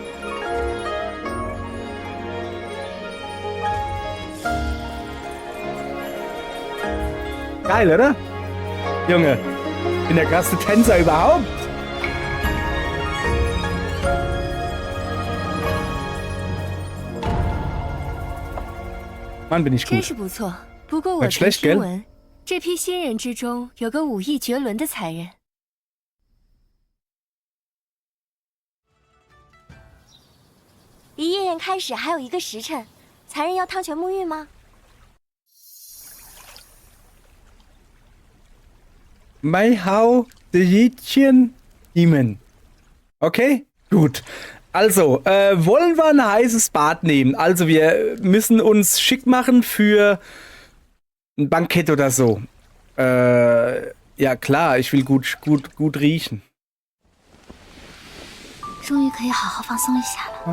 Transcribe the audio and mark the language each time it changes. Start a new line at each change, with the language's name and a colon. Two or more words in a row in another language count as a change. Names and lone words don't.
German: Geil, oder? Junge, ich bin der krasseste Tänzer überhaupt. Mann, bin ich gut.
Chinese: 真是不错，不过我
German: Nicht
Chinese: 曾
German: schlecht,
Chinese: 听
German: gell?
Chinese: 闻，这批新人之中有个武艺绝伦的才人。离夜宴开始还有1个时辰，才人要汤泉沐浴吗？ Mai Hau de Jädchen Imen.
German: Okay, gut. Also, wollen wir ein heißes Bad nehmen? Also, wir müssen uns schick machen für ein Bankett oder so. Ja klar, ich will gut riechen.
Chinese: 终于可以好好放松一下了。